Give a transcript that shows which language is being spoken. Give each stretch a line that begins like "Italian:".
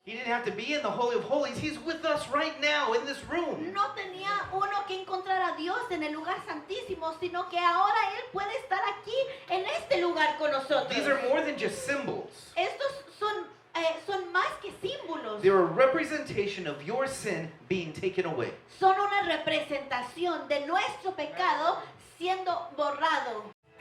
English: He didn't have to be in the Holy of Holies. He's with us right now in this room.
Spanish: No tenía uno que encontrar a Dios en el lugar santísimo, sino que ahora Él puede estar aquí en este lugar con nosotros.
English: These are more than just symbols.
Spanish: Estos son más que símbolos.
English: They're a representation of your sin being taken away.
Spanish: Son una representación de nuestro pecado siendo borrado.